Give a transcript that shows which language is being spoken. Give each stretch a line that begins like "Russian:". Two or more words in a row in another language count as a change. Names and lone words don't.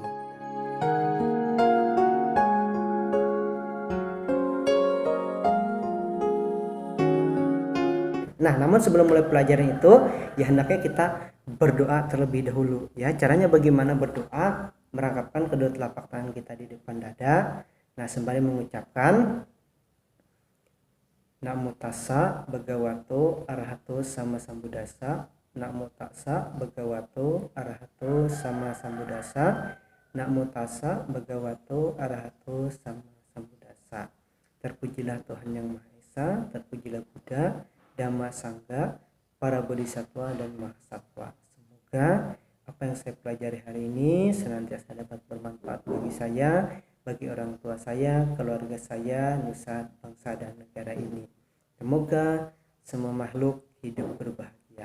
Indonesian: Nah, namun sebelum mulai pelajaran itu, ya hendaknya kita berdoa terlebih dahulu. Ya, caranya bagaimana berdoa? Merangkapkan kedua telapak tangan kita di depan dada. Nah, sembari mengucapkan
Pali: Namo tassa bhagavato arahato sama sambuddhassa. Namo tassa bhagavato arahato sama sambuddhassa. Namo tassa bhagavato arahato sama sambuddhassa.
Indonesian: Terpujilah Tuhan Yang Maha Esa, terpujilah Buddha, Dhamma Sangha, para bodhisattva dan mahasatwa. Semoga apa yang saya pelajari hari ini senantiasa dapat bermanfaat bagi saya, bagi orang tua saya, keluarga saya, nusa, bangsa dan negara ini. Semoga semua makhluk hidup berbahagia.